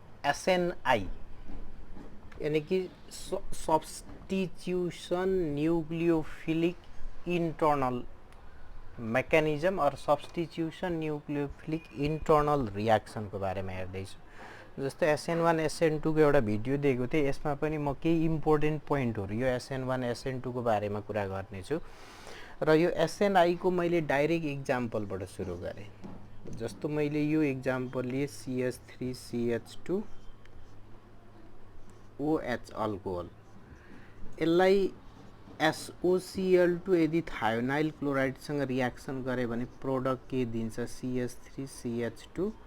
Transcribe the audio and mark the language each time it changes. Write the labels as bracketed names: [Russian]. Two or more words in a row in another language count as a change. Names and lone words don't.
[Nepali] SNI [Hindi] यानी कि [English] substitution nucleophilic internal mechanism [Nepali] और [English] substitution nucleophilic internal reaction [Nepali] को बारे में हेर्दैछु। जस्तो SN1 SN2 को एउटा भिडियो दिएको थिएँ, यसमा पनि म केही [English] important points [Nepali] यो SN1 SN2 को बारेमा कुरा गर्नेछु र यो SNI को मैले [English] direct example [Nepali] सुरु गरे। जस्तो मैले यो एक्जाम्पल लिए CH3CH2 OH अल्कोहल, यसलाई SOCl2 यदि [English] thionyl chloride [Nepali] रिएक्सन गरे भने प्रोडक्ट के दिन्छ CH3CH2